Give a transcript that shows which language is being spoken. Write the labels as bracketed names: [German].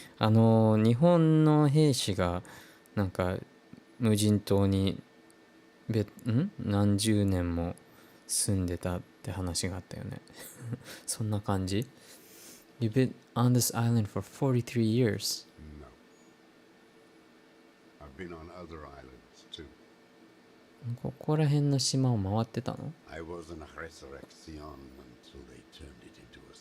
[Japanese] 日本の兵士がなんか無人島に何十年も住んでたって話があったよね。そんな感じ? [English] You've been on this island for 43 years. No. I've been on other islands too. [Japanese] ここら辺の島を回ってたの? [English] I was in a resurrection until they turned it into